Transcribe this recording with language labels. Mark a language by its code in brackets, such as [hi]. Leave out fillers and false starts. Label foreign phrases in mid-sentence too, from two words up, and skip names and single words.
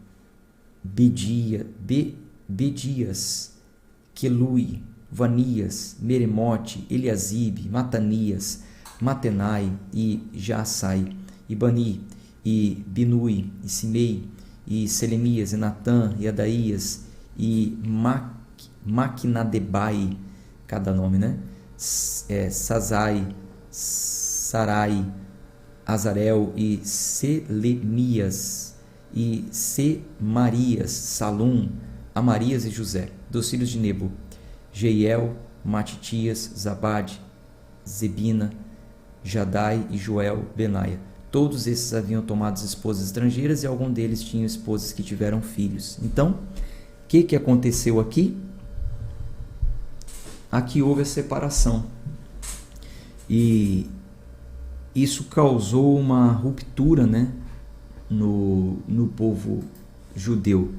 [pt] Bedias, Quelui, Vanias, Meremote, Eliasibe, Matanias, Matenai e Jaasai, e Bani, e Binui, e Simei, e Selemias, e Natã, e Adaías, e Maquinadebai, cada nome, né? Sazai, Sarai, Azarel e Selemias, e Semarias, Salum, Amarias e José, dos filhos de Nebo, Jeiel, Matitias, Zabade, Zebina, Jadai e Joel, Benaia. Todos esses haviam tomado esposas estrangeiras e algum deles tinham esposas que tiveram filhos. Então, o que aconteceu aqui? Aqui houve a separação. E isso causou uma ruptura, né, no povo judeu.